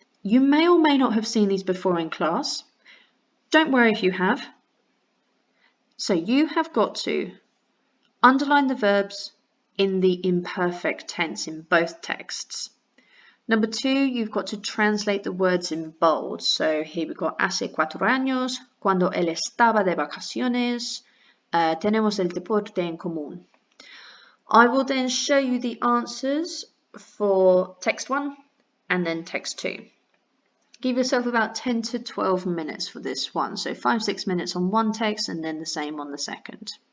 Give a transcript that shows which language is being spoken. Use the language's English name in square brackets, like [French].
[English] You may or may not have seen these before in class. Don't worry if you have. So you have got to underline the verbs in the imperfect tense in both texts. Number 2, you've got to translate the words in bold. So here we've got [Spanish] hace 4 años, cuando él estaba de vacaciones, tenemos el deporte en común. [English] I will then show you the answers for text 1 and then text 2. Give yourself about 10 to 12 minutes for this one. So 5-6 minutes on one text and then the same on the second.